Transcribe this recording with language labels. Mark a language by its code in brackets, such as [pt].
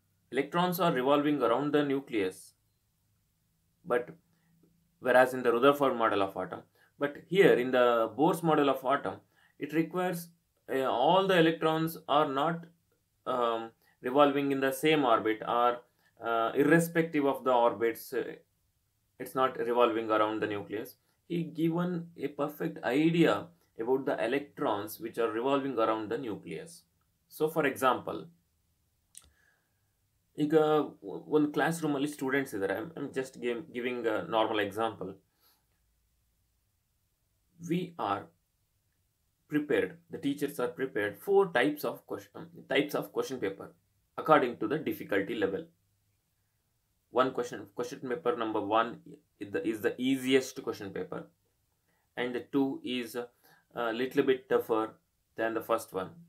[en] electrons are revolving around the nucleus, but whereas in the Rutherford model of atom, but here in the Bohr's model of atom, it requires all the electrons are not revolving in the same orbit, or irrespective of the orbits, it's not revolving around the nucleus. He given a perfect idea about the electrons which are revolving around the nucleus. So for example, [kn] ಈಗ ಒಂದು class ರೂಮಲ್ಲಿ students ಇದ್ದಾರೆ. [en] I am just giving a normal example. We are prepared, the teachers are prepared 4 types of question paper according to the difficulty level. One question paper number 1 is the easiest question paper, and the 2 is a little bit tougher than the first one.